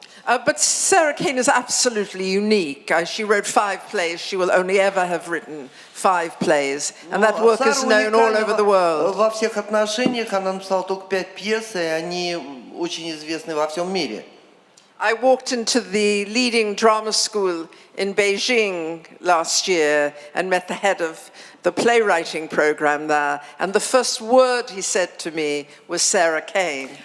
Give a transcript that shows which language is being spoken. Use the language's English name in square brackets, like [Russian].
[English] But Sara Кейн is absolutely unique. She wrote 5 plays. She will only ever have written 5 plays. And that work is known all over the world. [Russian] Во всех отношениях она написала только 5 пьес, и они очень известны во всем мире. [English] I walked into the leading drama school in Beijing last year and met the head of the playwriting program there. And the first word he said to me was Sara Кейн.